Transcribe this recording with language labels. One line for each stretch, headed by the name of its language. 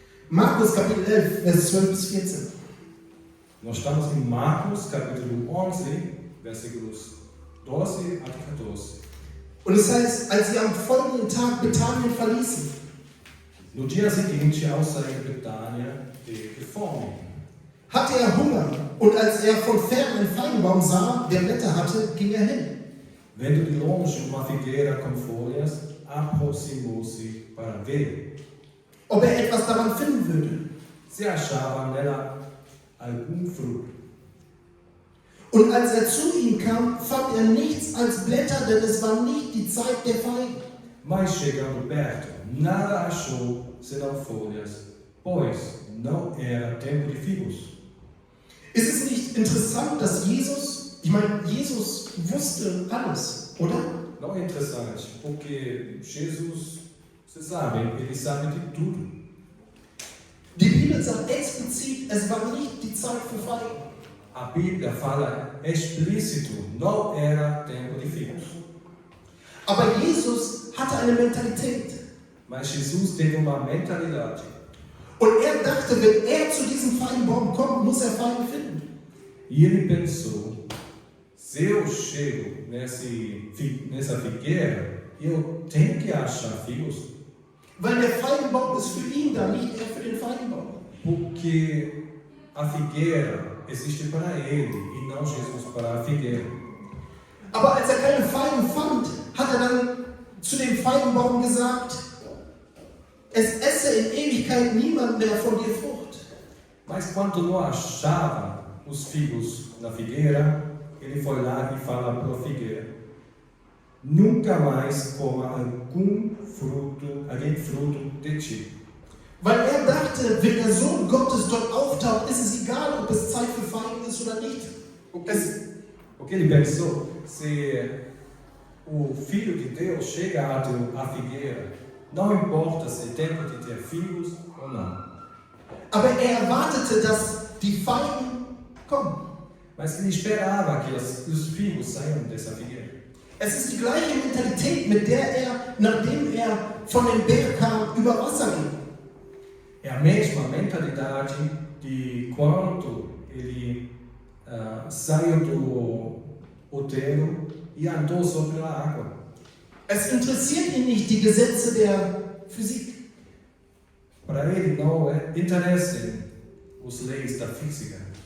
German: Markus Kapitel 11, Vers 12 bis 14.
Portuguese: Nós estamos em Marcos, capítulo 11, versículos 12 a 14.
German: Und es heißt, als sie am folgenden Tag Bethanien verließen,
Portuguese: No dia seguinte, ao sair de Betânia, teve fome.
German: Hatte er Hunger und als er von fern einen Feigenbaum sah, der Blätter hatte, ging er hin.
Portuguese: Vendo de longe uma figueira com folhas, aproximou-se para ver.
German: Ob er etwas daran finden würde.
Portuguese: Se achava nela algum fruto.
German: Und als er zu ihm kam, fand er nichts als Blätter, denn es war nicht die Zeit der Feigen.
Portuguese: Mas chegando perto, nada achou senão folhas, pois não era tempo de figos.
German: Ist es nicht interessant, dass Jesus wusste alles, oder?
Portuguese: Não é interessante, porque Jesus, vocês sabem, ele sabe de tudo.
German: Die Bibel sagt explizit, es war nicht die Zeit für Feigen.
Portuguese: A Bíblia fala explícito, não era tempo de figos.
German: Aber Jesus hatte eine Mentalität.
Portuguese: Mas Jesus teve uma mentalidade.
German: Und er dachte, wenn er zu diesem Feigenbaum kommt, muss er Feigen finden.
Portuguese: E ele pensou, se eu chego nessa figueira, eu tenho que achar figos.
German: Weil der Feigenbaum ist für ihn da, nicht er für den Feigenbaum.
Portuguese: Porque a figueira existe para ele e não Jesus para a figueira.
German: Aber als er keine Feigen fand, hat er dann zu dem Feigenbaum gesagt, es esse in Ewigkeit niemand mehr von dir Frucht.
Portuguese: Mas quando não achava os figos na figueira, ele foi lá e fala para a figueira: nunca mais coma algum fruto de ti.
German: Weil er dachte, wenn der Sohn Gottes dort auftaucht, ist es egal, ob es Zeit für Feigen ist oder nicht.
Portuguese: Porque ele pensou, se o Filho de Deus chega à figueira, não importa se é tempo de ter figos ou não.
German: Aber er erwartete, dass die Feigen kommen.
Portuguese: Mas ele esperava que os figos saiam dessa figueira.
German: Es ist die gleiche Mentalität, mit der er, nachdem er von dem Berg kam, über Wasser ging.
Portuguese: É a mesma mentalidade de quando ele saiu do outeiro e andou sobre a água.
German: Es interessiert ihn nicht die Gesetze der Physik.
Portuguese: Para ele não interessam as leis da física.